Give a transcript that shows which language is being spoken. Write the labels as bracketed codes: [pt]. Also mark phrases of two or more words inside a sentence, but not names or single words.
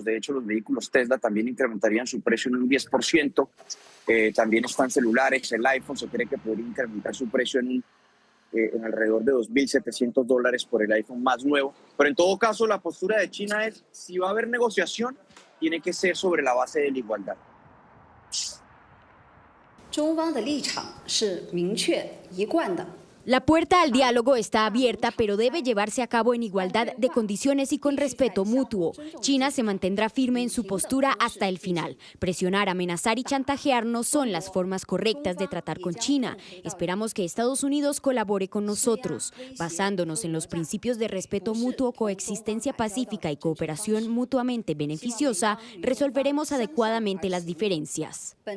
[es] De hecho, los vehículos Tesla también incrementarían su precio en un 10%. También están celulares, el iPhone se cree que podría incrementar su precio en alrededor de $2.700 por el iPhone más nuevo. Pero en todo caso, la postura de China es, si va a haber negociación, tiene que ser sobre la base de la igualdad. [zh] 中方的立场是明确一贯的。 [es] La puerta al diálogo está abierta, pero debe llevarse a cabo en igualdad de condiciones y con respeto mutuo. China se mantendrá firme en su postura hasta el final. Presionar, amenazar y chantajear no son las formas correctas de tratar con China. Esperamos que Estados Unidos colabore con nosotros. Basándonos en los principios de respeto mutuo, coexistencia pacífica y cooperación mutuamente beneficiosa, resolveremos adecuadamente las diferencias.